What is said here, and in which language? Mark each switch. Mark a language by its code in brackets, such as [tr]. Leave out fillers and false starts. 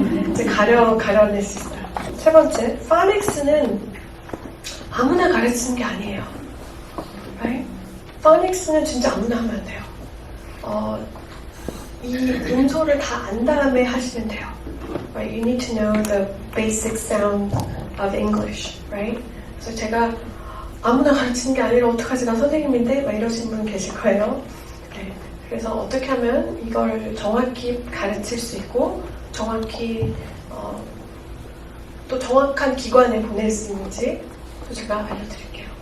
[ko] 이제 가려낼 수 있어요. 3번째, phonics는 아무나 가르치는 게 아니에요. [en] Right? [ko] Phonics는 진짜 아무나 하면 안 돼요. 이 음소를 다 안 다음에 하시면 돼요. [en] Right? You need to know the basic sound of English. Right? [ko] 그래서 제가 아무나 가르치는 게 아니라 어떡하지 나 선생님인데? 막 이러시는 분 계실 거예요. 네. 그래서 어떻게 하면 이걸 정확히 가르칠 수 있고 정확히 또 정확한 기관에 보낼 수 있는지 또 제가 알려드릴게요.